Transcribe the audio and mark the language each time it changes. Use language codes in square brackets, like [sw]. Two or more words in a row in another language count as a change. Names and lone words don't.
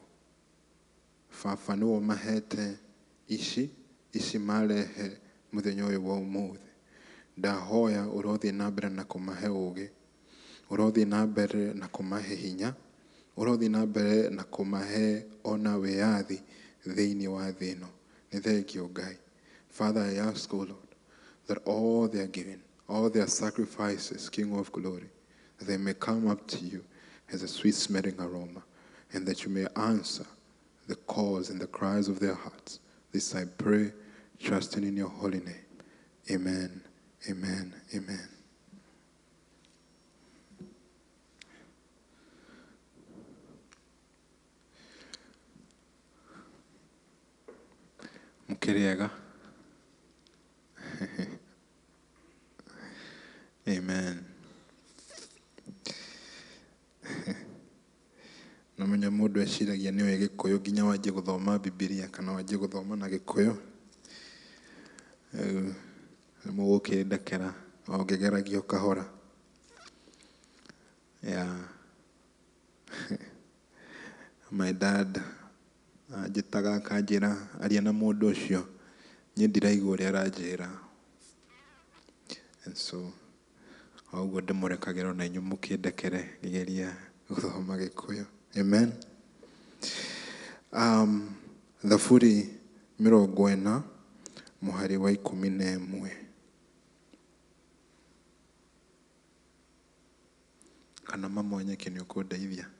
[ki] Baba nĩwe ũmahete ici marehe mũthenya ũyũ wa ũmũthĩ. Ndahoya ũrothiĩ na mbere na kũmahe ũũgĩ, ũrothiĩ na mbere na kũmahe hinya, ũrothiĩ na mbere na kũmahe ona wĩyathi thĩinĩ wa thĩ ĩno. Nĩ thengio Ngai. [en] Father, I ask, O Lord, that all they are giving, all their sacrifices, King of glory, that they may come up to you as a sweet smelling aroma, and that you may answer the calls and the cries of their hearts. This I pray, trusting in your holy name. Amen, amen, amen. Mukiriega. Amen. [ki] Namenya mũndũ eciragia nĩ oĩ Gĩkũyũ nginya wanjie gũthoma Bibilia kana wanjie gũthoma na Gĩkũyũ. Mũgũkĩndekera o ngĩgeragio kahora. [en] Yeah. My dad [ki] njĩtaga akanjĩra aria na mũndũ ũcio, niĩ ndiraigua ũrĩa aranjĩra. [en] And so [ki] ũguo ndĩmũrekagĩra na inyuĩ mũkĩndekere ngĩgeria gũthoma Gĩkũyũ. Amen. Thaburi 40 mũhari wa 11. Kana mama Onyeki nĩ ũkũndeithia.